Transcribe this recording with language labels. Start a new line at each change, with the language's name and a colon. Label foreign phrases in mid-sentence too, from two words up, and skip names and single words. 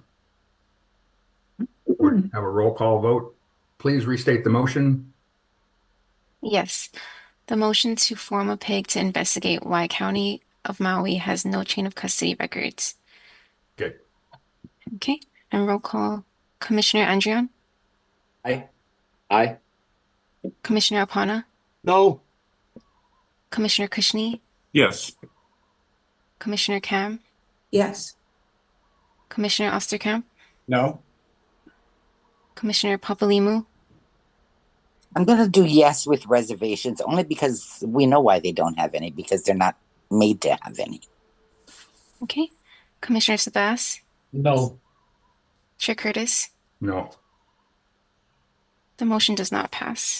English: We'll have a roll call vote. Please restate the motion. Yes. The motion to form a pig to investigate why County of Maui has no chain of custody records. Okay. Okay. And roll call. Commissioner Andrion? Aye. Aye. Commissioner Apana? No. Commissioner Kushney? Yes. Commissioner Cam? Yes. Commissioner Osterkamp? No. Commissioner Papalimu? I'm going to do yes with reservations, only because we know why they don't have any, because they're not made to have any. Okay. Commissioner Sabas? No. Chair Curtis? No. The motion does not pass.